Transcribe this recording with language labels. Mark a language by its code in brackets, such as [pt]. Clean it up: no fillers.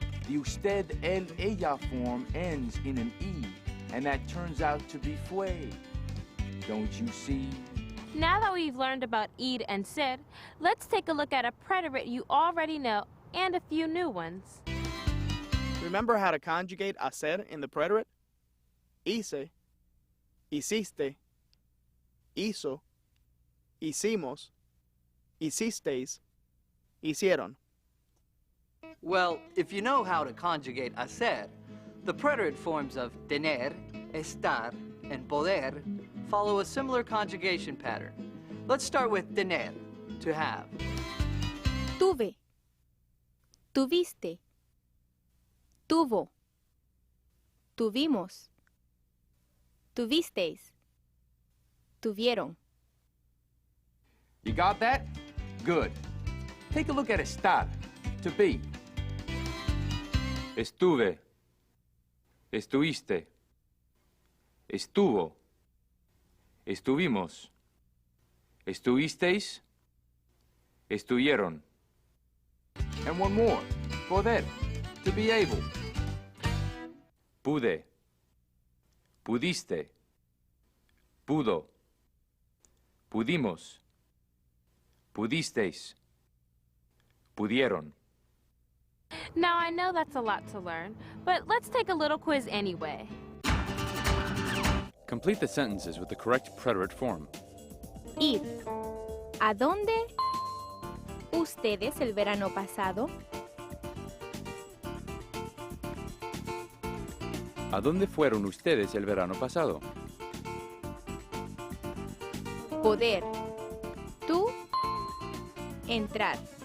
[en] The usted, el, ella form ends in an e, and that turns out to be fue. Don't you see? Now that we've learned about id and sed, let's take a look at a preterite you already know and a few new ones. Remember how to conjugate hacer in the preterite? [es] Hice, hiciste, hizo, hicimos, hicisteis, hicieron. [en] Well, if you know how to conjugate hacer, the preterite forms of tener, estar, and poder follow a similar conjugation pattern. Let's start with tener, to have. [es] Tuve, tuviste, tuvo, tuvimos, tuvisteis, tuvieron. [en] You got that? Good. Take a look at estar, to be. [es] Estuve, estuviste, estuvo, estuvimos, estuvisteis, estuvieron. [en] And one more, [es] poder, [en] to be able. [es] Pude, pudiste, pudo, pudimos, pudisteis, pudieron. [en] Now I know that's a lot to learn, but let's take a little quiz anyway. Complete the sentences with the correct preterite form. [es] Ir. ¿A dónde ustedes el verano pasado? ¿A dónde fueron ustedes el verano pasado? Poder. Tú. Entrar.